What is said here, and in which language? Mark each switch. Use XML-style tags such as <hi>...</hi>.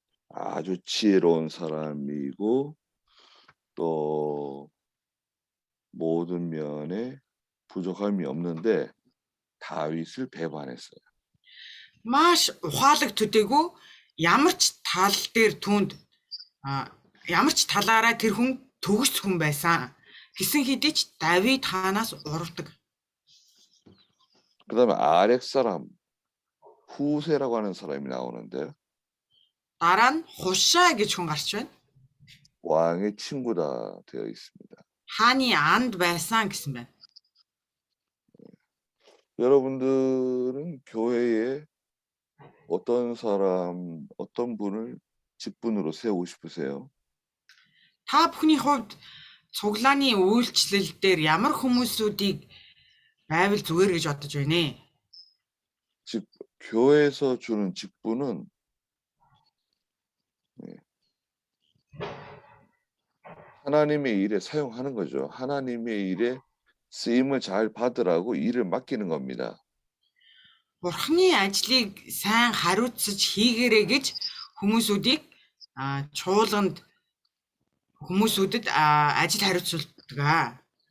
<ko>아주 지혜로운 사람이고 또 모든 면에 부족함이 없는데 다윗을 배반했어요.</ko> <mn>Маш ухаалаг төдийгүй ямар ч тал дээр түүнд ямар ч талаараа тэр хүн төгс хүн байсан. Гэсэн хэдий ч Давид хаанаас урвдаг.</mn> <ko>그다음에 아렉 사람 후세라고 하는 사람이 나오는데</ko> <mn>Дараа нь Хушаа гэж хүн гарч байна.</mn> <ko>왕의 친구다 되어 있습니다.</ko> <mn>Хааны анд байсан гэсэн байна.</mn> <ko>여러분들은 교회에 어떤 사람, 어떤 분을 직분으로 세우고 싶으세요?</ko> <mn>Та бүхний хувьд цуглааны үйлчлэл дээр ямар хүмүүсүүдийг байвал зүгээр гэж бодож байна ээ?</mn> <ko>즉 교회에서 주는 직분은 하나님의 일에 사용하는 거죠. 하나님의 일에 쓰임을 잘 받으라고 일을 맡기는 겁니다.</ko> <mn>Бурхны ажлыг сайн хариуцаж хийгээрэй гэж хүмүүсүүдийг чуулганд хүмүүсүүдэд ажил хариуцуулдаг.</mn>